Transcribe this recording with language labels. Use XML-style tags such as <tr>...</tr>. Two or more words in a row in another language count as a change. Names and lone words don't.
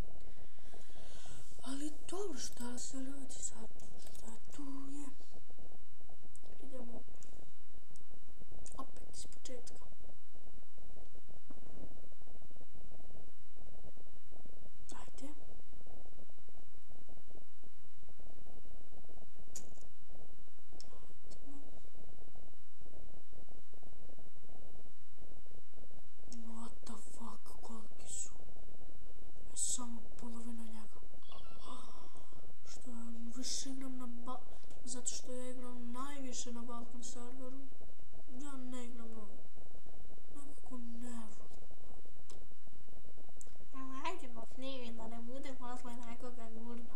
<sr>Ali dobro, šta se radi sad, šta tu je. Idemo opet iz početka. Ajde.</sr> <en>What the fuck,</en> <sr>koliki su? Je samo polovina njega. Što ja više igram na zato što ja igram najviše na Balkan serveru. Ja ne igram na nekako ne volim. Ajdemo snimim da ne bude posle nekoga gurno.</sr>